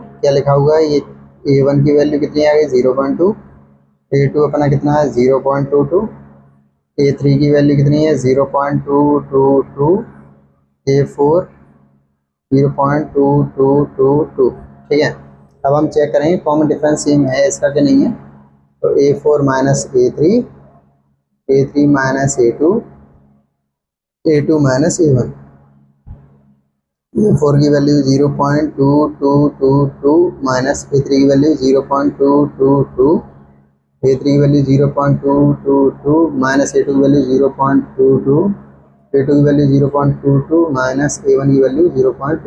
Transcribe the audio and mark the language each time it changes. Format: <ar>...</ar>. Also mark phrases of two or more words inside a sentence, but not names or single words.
<hi>क्या लिखा हुआ है? ये a1 की वैल्यू कितनी आ गई? 0.2, a2 अपना कितना है? 0.22, a3 की वैल्यू कितनी है? 0.222, a4 0.2222। ठीक है, अब हम चेक करेंगे</hi> <en>common difference same</en> <hi>है इसका कि नहीं है। तो a4 माइनस a3, a3 माइनस a2, a2 माइनस a1। a4 की वैल्यू 0.2222 माइनस a3 की वैल्यू 0.222, a3 की वैल्यू 0.222 माइनस a2 की वैल्यू 0.22, a2 की वैल्यू 0.22 माइनस a1 की वैल्यू 0.2।</hi>